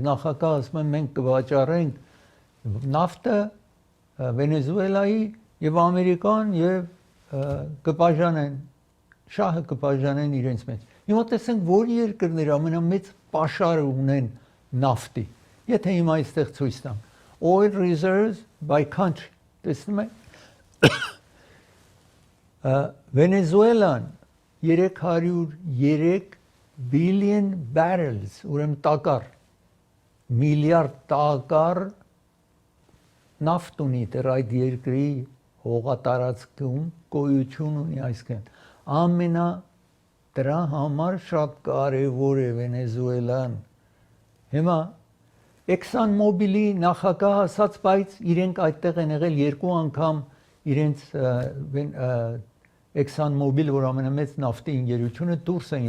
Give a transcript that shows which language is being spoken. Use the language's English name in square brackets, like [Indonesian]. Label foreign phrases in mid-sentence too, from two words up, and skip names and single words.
[Armenian] Նախագահ ասում եմ մենք կվաճառենք նավթը Վենեսուելայի եւ Ամերիկան եւ կբաժանեն, շահը կբաժանեն իրենց մեջ։ Հիմա տեսենք, որ երկրները ամենամեծ պաշարը ունեն նավթի։ Եթե հիմա այստեղ ցույց տամ, [English] oil reserves by country, [Armenian] տեսնում եք։ Վենեսուելան 303 [English] billion barrels, [Armenian] ուրեմն տակառ, միլիարդ տակառ նավթ ունի դեռ այդ երկրի հողատարածքում գոյություն ունի, այսինքն ամենա դրա համար շատ կարևոր է Վենեսուելան։ Հիմա ExxonMobil-ի նախագահ ասաց, բայց իրենք այդտեղ են եղել երկու անգամ իրենց ExxonMobil, որ ամենամեծ նավթի ընկերությունը դուրս էին